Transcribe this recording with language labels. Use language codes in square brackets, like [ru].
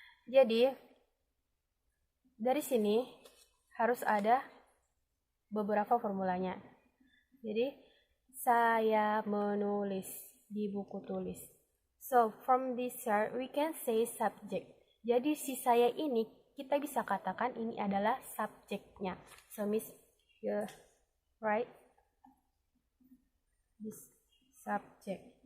[id] Jadi dari sini harus ada beberapa formulanya. Jadi saya menulis di buku tulis. [en] So from this chart we can say subject. [id] Jadi si saya ini kita bisa katakan ini adalah subjeknya. [en] So Miss, you write this subject.